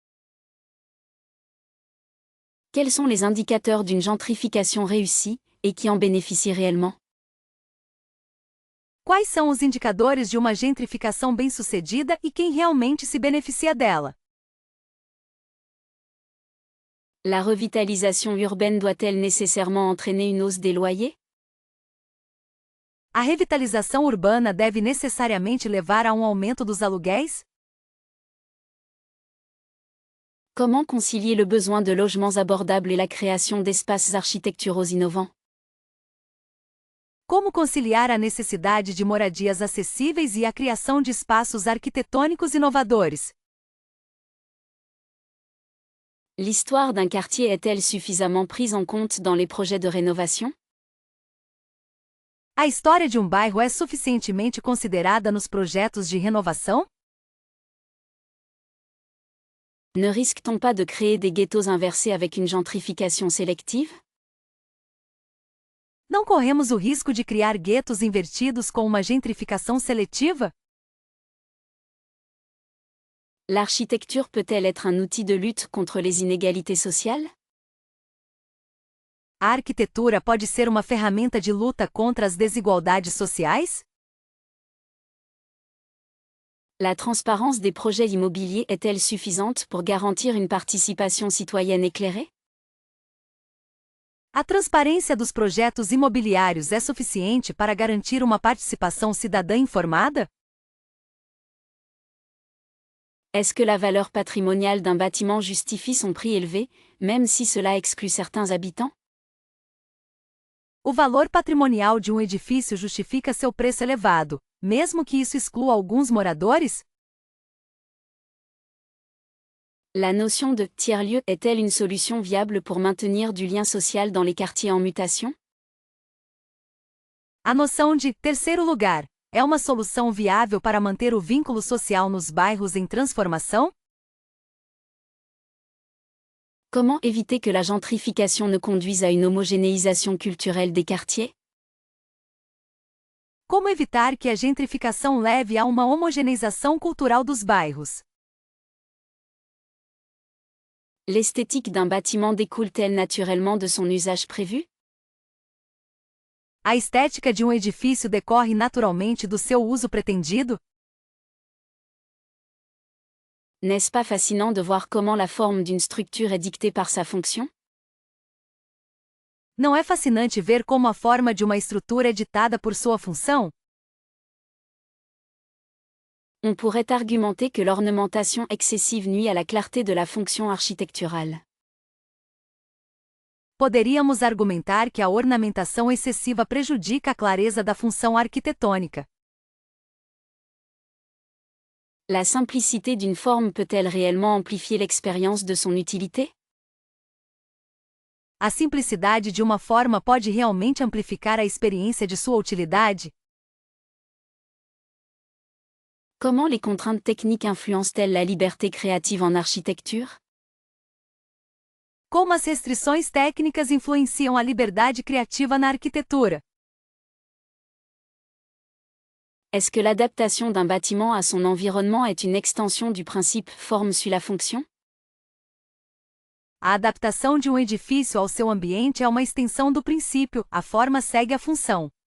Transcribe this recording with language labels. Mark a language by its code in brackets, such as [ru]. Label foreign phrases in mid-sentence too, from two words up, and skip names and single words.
[fr] Quels sont les indicateurs d'une gentrification réussie, et qui en bénéficient réellement? [pt] Quais são os indicadores de uma gentrificação bem-sucedida e quem realmente se beneficia dela? [fr] La revitalisation urbaine doit-elle nécessairement entraîner une hausse des loyers? [pt] A revitalização urbana deve necessariamente levar a um aumento dos aluguéis? [fr] Comment concilier le besoin de logements abordables et la création d'espaces architecturaux innovants? [pt] Como conciliar a necessidade de moradias acessíveis e a criação de espaços arquitetônicos inovadores? [fr] L'histoire d'un quartier est-elle suffisamment prise en compte dans les projets de rénovation? [pt] A história de um bairro é suficientemente considerada nos projetos de renovação? [fr] Ne risque-t-on pas de créer des ghettos inversés avec une gentrification sélective? [pt] Não corremos o risco de criar guetos invertidos com uma gentrificação seletiva? [fr] L'architecture peut-elle être un outil de lutte contre les inégalités sociales? [pt] A arquitetura pode ser uma ferramenta de luta contra as desigualdades sociais? [fr] La transparence des projets immobiliers est-elle suffisante pour garantir une participation citoyenne éclairée? [pt] A transparência dos projetos imobiliários é suficiente para garantir uma participação cidadã informada? [fr] Est-ce que la valeur patrimoniale d'un bâtiment justifie son prix élevé, même si cela exclut certains habitants? [pt] O valor patrimonial de um edifício justifica seu preço elevado, mesmo que isso exclua alguns moradores? [fr] La notion de tiers-lieu est-elle une solution viable pour maintenir du lien social dans les quartiers en mutation? [pt] A noção de terceiro lugar é uma solução viável para manter o vínculo social nos bairros em transformação? [fr] Comment éviter que la gentrification ne conduise à une homogénéisation culturelle des quartiers? [pt] Como evitar que a gentrificação leve a uma homogeneização cultural dos bairros? [fr] L'esthétique d'un bâtiment découle-t-elle naturellement de son usage prévu? [pt] A estética de um edifício decorre naturalmente do seu uso pretendido? [fr] N'est-ce pas fascinant de voir comment la forme d'une structure est dictée par sa fonction? [pt] Não é fascinante ver como a forma de uma estrutura é ditada por sua função? [fr] On pourrait argumenter que l'ornementation excessive nuit à la clarté de la fonction architecturale. [pt] Poderíamos argumentar que a ornamentação excessiva prejudica a clareza da função arquitetônica. [fr] La simplicité d'une forme peut-elle réellement amplifier l'expérience de son utilité? [pt] A simplicidade de uma forma pode realmente amplificar a experiência de sua utilidade? [fr] Comment les contraintes techniques influencent-elles la liberté créative en architecture? [pt] Como as restrições técnicas influenciam a liberdade criativa na arquitetura? [fr] Est-ce que l'adaptation d'un bâtiment à son environnement est une extension du principe forme suit la fonction? [pt] A adaptação de um edifício ao seu ambiente é uma extensão do princípio, a forma segue a função.